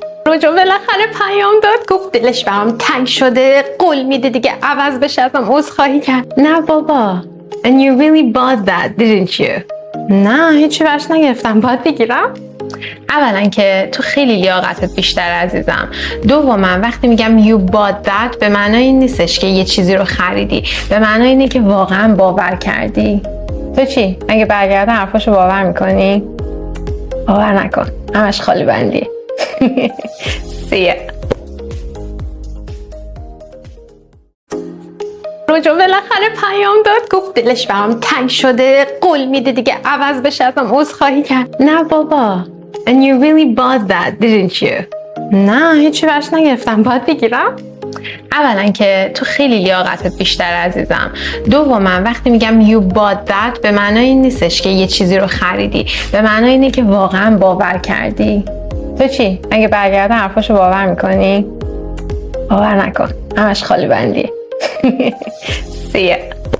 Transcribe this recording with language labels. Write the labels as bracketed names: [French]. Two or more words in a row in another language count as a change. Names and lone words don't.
[Persian] روجا بالاخره پیام داد، گفت دلش برام تنگ شده، قول میده دیگه عوض بشه، ازم عذرخواهی کرد. نه بابا. [English] And you really bought that, didn't you? [Persian] نه هیچی برش نگرفتم. باید بگیرم؟ اولا که تو خیلی لیاقتت بیشتر عزیزم. دوما وقتی میگم [English] you bought that [Persian] به معنای این نیستش که یه چیزی رو خریدی، به معنای اینه که واقعا باور کردی. تو چی؟ اگه برگرده حرفاشو باور میکنی؟ باور نکن، همش خالی بندی. [English] See ya. [Persian] روجا بالاخره پیام داد، گفت دلش برام تنگ شده، قول میده دیگه عوض بشه، ازم عذرخواهی کرد. نه بابا. [English] And you really bought that, didn't you? [Persian] نه هیچی برش نگرفتم. باید بگیرم؟ اولا که تو خیلی لیاقتت بیشتر عزیزم. دوما وقتی میگم [English] you bought that [Persian] به معنای این نیستش که یه چیزی رو خریدی، به معنای اینه که واقعا باور کردی. تو چی؟ اگه برگرده حرفاشو باور میکنی؟ باور نکن، همش خالی بندی. [English] See ya.